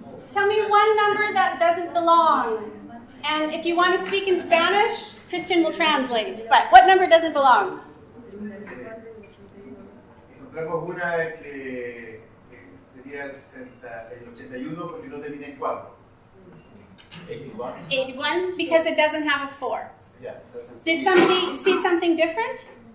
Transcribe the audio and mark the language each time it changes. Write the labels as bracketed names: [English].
[English] Tell me one number that doesn't belong. And if you want to speak in Spanish, Christian will translate. But what number doesn't belong? [Spanish] Encontramos una que sería el 81 porque no termina en 4. [English] 81. 81, because it doesn't have a 4. Yeah, Did somebody see something different?